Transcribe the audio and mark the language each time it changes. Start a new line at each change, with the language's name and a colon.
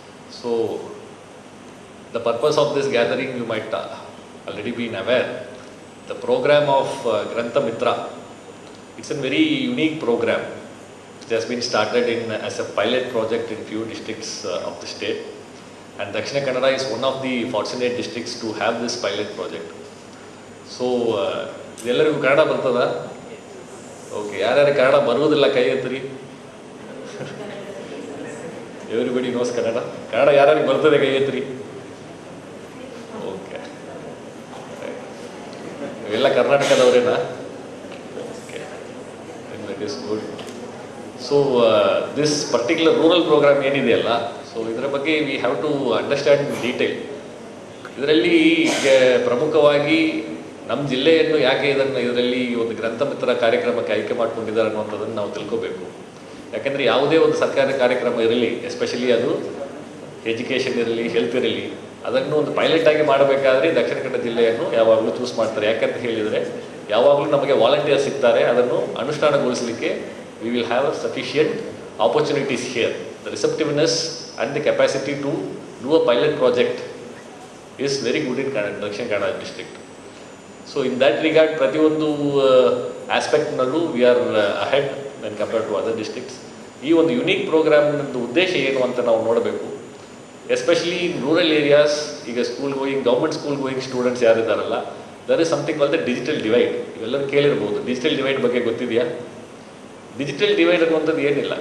English: So, the purpose of this gathering, you might already be aware. The program of Grantha Mithtra, it's a very unique program. It has been started as a pilot project in few districts of the state, and Dakshina Kannada is one of the fortunate districts to have this pilot project.
Kannada: So, ಎಲ್ಲರಿಗೂ ಕನ್ನಡ ಬರ್ತದ? Okay, ಯಾರ್ಯಾರು ಕನ್ನಡ ಬರುವುದಿಲ್ಲ ಕೈ ಎತ್ತಿರಿ.
English: Everybody knows Kannada.
Kannada: Kannada ಯಾರ್ಯಾರಿಗೆ ಬರ್ತದೆ ಕೈ ಎತ್ತಿರಿ. Okay. ಇವೆಲ್ಲ ಕರ್ನಾಟಕದವರೇನಾ?
English: Okay. That is good. So this particular rural program
Kannada: ಏನಿದೆಯಲ್ಲ,
English: so
Kannada: ಇದರ ಬಗ್ಗೆ
English: we have to understand in detail.
Kannada: ಇದರಲ್ಲಿ ಪ್ರಮುಖವಾಗಿ ನಮ್ಮ ಜಿಲ್ಲೆಯನ್ನು ಯಾಕೆ ಇದರಲ್ಲಿ ಒಂದು ಗ್ರಂಥ ಮಿತ್ರ ಕಾರ್ಯಕ್ರಮಕ್ಕೆ ಆಯ್ಕೆ ಮಾಡ್ಕೊಂಡಿದ್ದಾರೆ ಅನ್ನುವಂಥದ್ದನ್ನು ನಾವು ತಿಳ್ಕೋಬೇಕು. ಯಾಕೆಂದರೆ ಯಾವುದೇ ಒಂದು ಸರ್ಕಾರಿ ಕಾರ್ಯಕ್ರಮ ಇರಲಿ, ಎಸ್ಪೆಷಲಿ ಅದು ಎಜುಕೇಷನ್ ಇರಲಿ, ಹೆಲ್ತ್ ಇರಲಿ, ಅದನ್ನು ಒಂದು ಪೈಲಟ್ ಆಗಿ ಮಾಡಬೇಕಾದ್ರೆ ದಕ್ಷಿಣ ಕನ್ನಡ ಜಿಲ್ಲೆಯನ್ನು ಯಾವಾಗಲೂ ಚೂಸ್ ಮಾಡ್ತಾರೆ. ಯಾಕಂತ ಹೇಳಿದರೆ ಯಾವಾಗಲೂ ನಮಗೆ ವಾಲಂಟಿಯರ್ ಸಿಗ್ತಾರೆ, ಅದನ್ನು ಅನುಷ್ಠಾನಗೊಳಿಸಲಿಕ್ಕೆ
English: we will have sufficient opportunities here. The receptiveness and the capacity to do a pilot project is very good in Dakshin Kannada district. So in that regard,
Kannada: ಪ್ರತಿಯೊಂದು ಆಸ್ಪೆಕ್ಟ್ನಲ್ಲೂ
English: we are ahead when compared to other districts.
Kannada: ಈ ಒಂದು unique ಪ್ರೋಗ್ರಾಮ್ನದ್ದು ಉದ್ದೇಶ ಏನು ಅಂತ ನಾವು ನೋಡಬೇಕು.
English: especially in rural areas,
Kannada: ಈಗ
English: government school going students
Kannada: ಯಾರಿದ್ದಾರಲ್ಲ,
English: There is something called the digital divide.
Kannada: ಇವೆಲ್ಲರೂ ಕೇಳಿರ್ಬೋದು. ಡಿಜಿಟಲ್ ಡಿವೈಡ್ ಬಗ್ಗೆ ಗೊತ್ತಿದೆಯಾ? ಡಿಜಿಟಲ್ ಡಿವೈಡ್ ಅನ್ನುವಂಥದ್ದು ಏನಿಲ್ಲ.